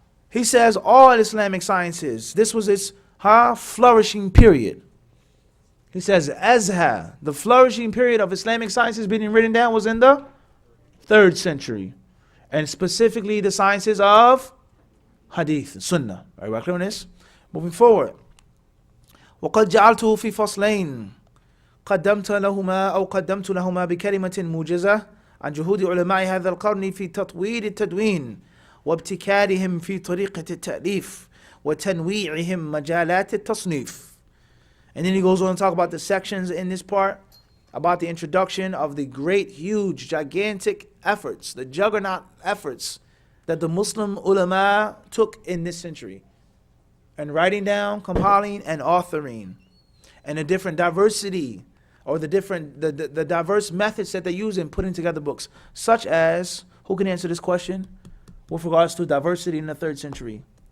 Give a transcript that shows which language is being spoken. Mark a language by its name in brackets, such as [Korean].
[English] He says all Islamic sciences, this was its flourishing period. He says Azha, the flourishing period of Islamic sciences being written down was in the 3rd century. And specifically the sciences of Hadith, Sunnah. Everybody clear on this? Moving forward. [Arabic] وقد جعلته في فصلين قدمت لهما بكلمة موجزة عن جهود علماء هذا القرن في تطوير التدوين وابتكارهم في طريقة التأليف وتنويعهم مجالات التصنيف. [English] And then he goes on to talk about the sections in this part, about the introduction of the great, huge, gigantic efforts, the juggernaut efforts that the Muslim ulama took in this century, and writing down, compiling, and authoring, and the different diversity, or the diverse methods that they use in putting together books, such as, who can answer this question with regards to diversity in the 3rd century?